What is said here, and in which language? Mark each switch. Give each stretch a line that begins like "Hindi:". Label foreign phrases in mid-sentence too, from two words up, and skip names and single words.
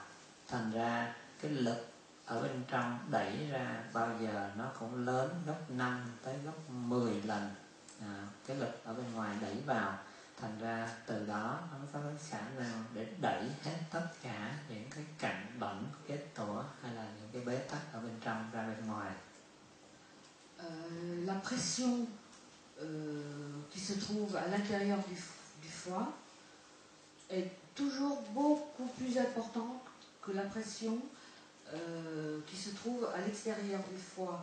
Vietnamese: Thành ra cái lực ở bên trong đẩy ra bao giờ nó cũng lớn gấp 5 tới gấp 10 lần cái lực ở bên ngoài đẩy vào. Thành ra từ đó nó có cái khả năng để đẩy hết tất cả những cái cặn bẩn, kết tủa hay là những cái bế tắc ở bên trong ra bên ngoài.
French: La pression qui se trouve à l'intérieur du foie est toujours beaucoup plus importante que la pression qui se trouve à l'extérieur du foie.